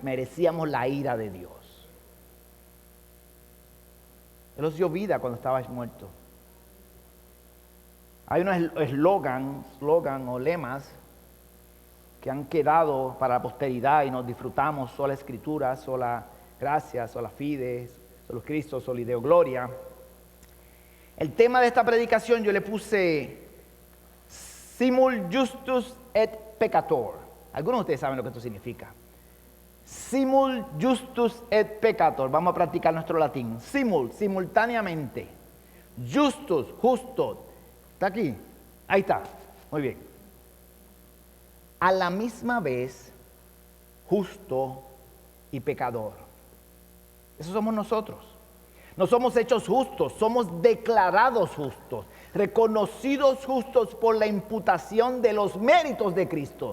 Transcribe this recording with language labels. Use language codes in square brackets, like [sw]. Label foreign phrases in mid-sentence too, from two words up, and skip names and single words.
[es] Merecíamos la ira de Dios. Él os dio vida cuando estabais muertos. Hay unos eslogan o lemas que han quedado para la posteridad y nos disfrutamos: sola escritura, sola gracia, [la] sola fide, [es] solo Cristo, [la] soli Deo gloria. [es] El tema de esta predicación yo le puse [la] simul justus et peccator. [es] Algunos de ustedes saben lo que esto significa. [la] Simul justus et peccator. [es] Vamos a practicar nuestro latín. Simul, simultáneamente. Justus, justo. ¿Está aquí? Ahí está. Muy bien. A la misma vez, justo y pecador. Eso somos nosotros. No somos hechos justos, somos declarados justos, reconocidos justos por la imputación de los méritos de Cristo.